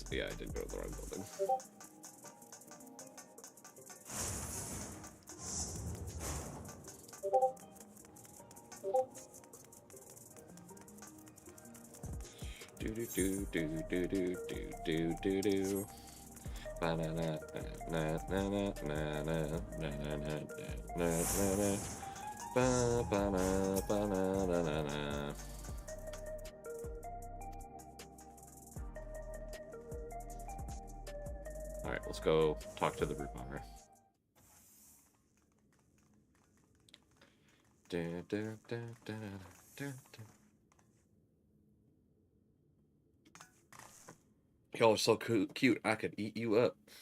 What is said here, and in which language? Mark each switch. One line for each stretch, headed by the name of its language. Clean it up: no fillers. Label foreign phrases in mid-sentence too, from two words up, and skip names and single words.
English: Yeah, I did go to the wrong building. Do do do do do do do do do. Ba na na na na na na na na na na na. Ba ba na ba na na na na. All right, let's go talk to the Brute Bomber. Da, da, da, da, da, da. Y'all are so cute, I could eat you up.